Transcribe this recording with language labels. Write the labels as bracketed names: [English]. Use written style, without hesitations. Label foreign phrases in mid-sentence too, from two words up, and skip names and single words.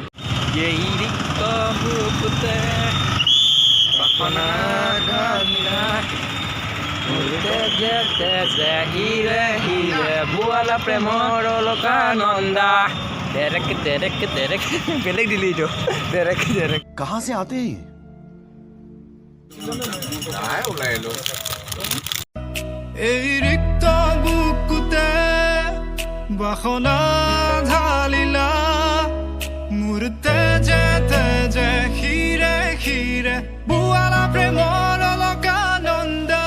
[Assamese] প্ৰেমৰ লোকানন্দা বেলেগ দিলি এইটো ডেৰেক ডেৰেক [Hindi] कहाँ से आते हैं ये? [Assamese] এই ৰিক্ত বুকুতে বাসনা ঢালিলা মোৰ তেজে তেজে শিৰে শিৰে বোৱালা প্ৰেমৰ লোকানন্দ